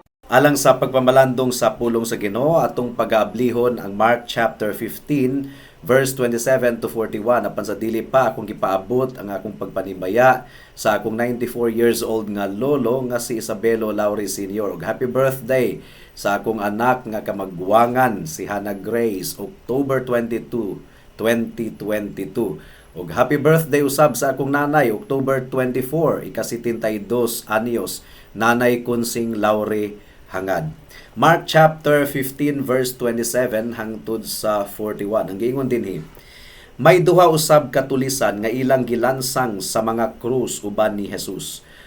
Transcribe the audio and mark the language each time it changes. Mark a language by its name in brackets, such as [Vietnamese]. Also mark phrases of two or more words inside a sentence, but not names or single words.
[Cebuano] Alang sa pagpamalandong sa pulong sa Ginoo, atong pag-aablihon ang [English] Mark chapter fifteen, verse twenty-seven to forty-one. [Cebuano] Apan sa dili pa akong gipaabot ang akong pagpanimaya sa akong [English] ninety-four years old [Cebuano] nga lolo nga si Isabelo Lauri Senior. Ug [English] happy birthday [Cebuano] sa akong anak nga kamagwangan, si Hannah Grace, [English] October twenty-two, twenty twenty-two. [Cebuano] Ug [English] happy birthday [Cebuano] usab sa akong nanay, [English] October twenty-four, [Cebuano] ika-setenta y dos anyos, Nanay Kunsing Lauri Hangad. [English] Mark chapter fifteen, verse twenty-seven [Cebuano] hangtod sa forty-one. Ang giingon dinhi, "May duha usab ka tulisan nga ilang gilansang sa mga krus uban ni Jesus.